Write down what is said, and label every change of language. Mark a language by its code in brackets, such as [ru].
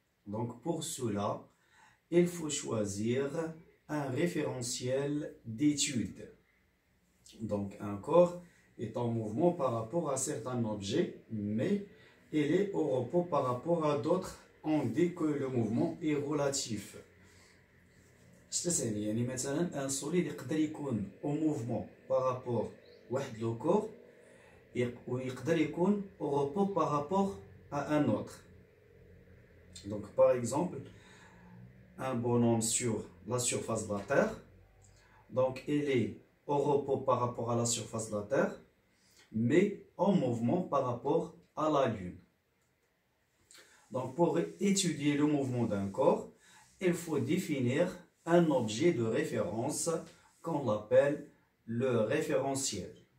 [fr] Donc pour cela, il faut choisir un référentiel d'étude. Donc un corps est en mouvement par rapport à certains objets, mais il est au repos par rapport à d'autres. On dit que le mouvement est relatif. [ar] يعني مثلا ان سوليد يقدر يكون او موفمون بارابور واحد لو كور ويقدر يكون او [fr] repos par rapport à un autre. Donc par exemple un bonhomme sur la surface de la Terre, donc il est au repos par rapport à la surface de la Terre mais en mouvement par rapport à la Lune. Donc pour étudier le mouvement d'un corps, il faut définir un objet de référence qu'on appelle le référentiel.